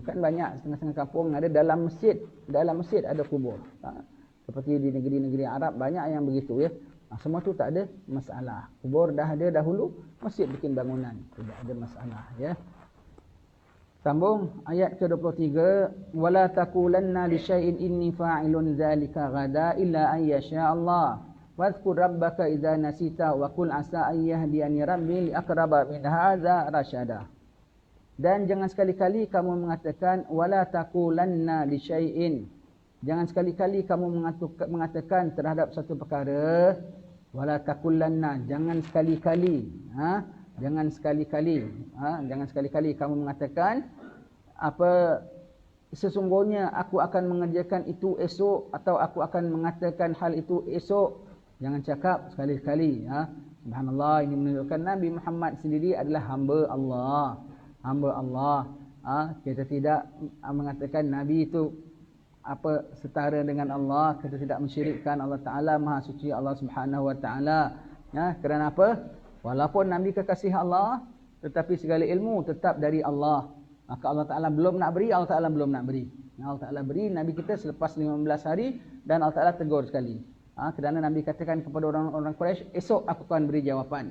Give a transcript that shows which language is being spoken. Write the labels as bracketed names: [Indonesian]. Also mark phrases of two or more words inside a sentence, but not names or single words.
[Malay] Kan banyak setengah-setengah kampung ada dalam masjid ada kubur. Seperti di negeri-negeri Arab banyak yang begitu ya. Semua tu tak ada masalah. Kubur dah ada dahulu, masjid bikin bangunan, tidak ada masalah ya. Sambung ayat ke-23, [Arabic] ولا تقولن لشيء إني فاعل ذلك غدا إلا أن يشاء الله. واذكر ربك إذا نسيت وقل عسى أن يهدين ربي لأقرب من هذا رشدا. [Malay] Dan jangan sekali-kali kamu mengatakan [Arabic] ولا تقولن لشيء. [Malay] Jangan sekali-kali kamu mengatakan terhadap satu perkara [Arabic] ولا تقولن, [Malay] jangan sekali-kali. Jangan sekali-kali kamu mengatakan sesungguhnya aku akan mengerjakan itu esok atau aku akan mengatakan hal itu esok. Jangan cakap sekali-kali. Subhanallah, ini menunjukkan Nabi Muhammad sendiri adalah hamba Allah. Kita tidak mengatakan Nabi itu setara dengan Allah. Kita tidak mensyirikkan Allah Ta'ala, Maha Suci Allah [Arabic] سبحانه وتعالى. [Malay] Kerana apa? Walaupun Nabi kekasih Allah, tetapi segala ilmu tetap dari Allah. Maka Allah Ta'ala belum nak beri, Allah Ta'ala belum nak beri. Allah Ta'ala beri Nabi kita selepas 15 hari dan Allah Ta'ala tegur sekali. Kerana Nabi katakan kepada orang-orang Quraisy, esok aku akan beri jawapan.